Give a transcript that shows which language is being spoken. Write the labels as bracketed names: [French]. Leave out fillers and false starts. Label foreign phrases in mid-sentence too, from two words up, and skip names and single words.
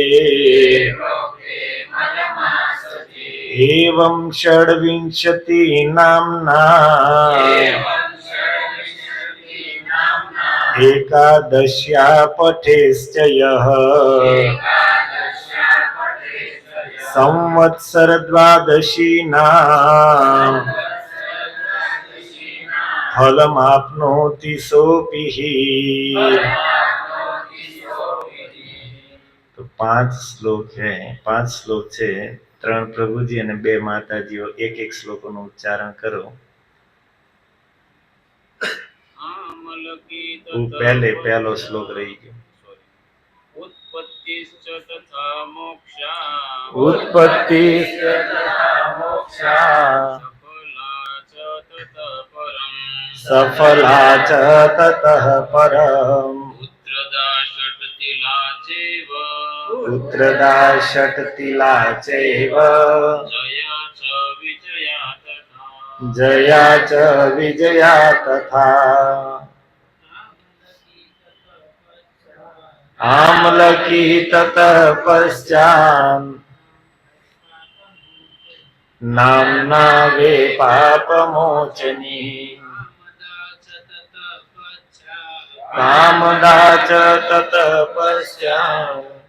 [Sanskrit] एवं षड्विंशति नाम्ना एकादश्या पठेश्च यः संवत्सर द्वादशीनां फलमाप्नोति सोऽपि हि। [Gujarati] तो 5 શ્લોક है, 5 શ્લોક છે, 3 પ્રભુજી અને 2 માતાજીઓ. એક એક શ્લોકોનું ઉચ્ચારણ કરો. પહેલો શ્લોક રહી ગયો. [Sanskrit] ઉત્પત્તિશ્ચ તથા મોક્ષા સફલા ચ તતઃ પરમ પુત્રદા ષટ્તિલા ચૈવ જયા ચ વિજયા તથા आमलकी ततः पश्चात् नाम्ना वे पापमोचनी कामदा च ततः पश्चात्